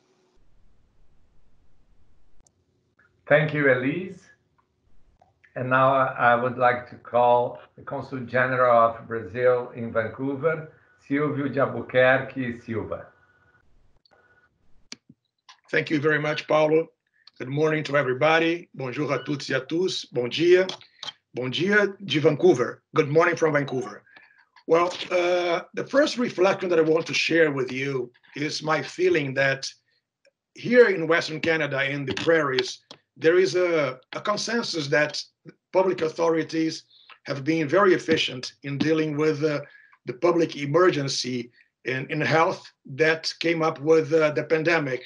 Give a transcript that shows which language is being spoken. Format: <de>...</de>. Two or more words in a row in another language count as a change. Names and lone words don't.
<en>Thank you, Elise. And now I would like to call the Consul General of Brazil in Vancouver, Silvio de Albuquerque Silva. Thank you very much, Paulo. Good morning to everybody.</en> <fr>Bonjour à toutes et à tous.</fr> <pt>Bom dia. Bom dia de Vancouver.</pt> <en>Good morning from Vancouver. Well, the first reflection that I want to share with you is my feeling that here in Western Canada, in the prairies, there is a consensus that public authorities have been very efficient in dealing with the public emergency in health that came up with the pandemic.</en>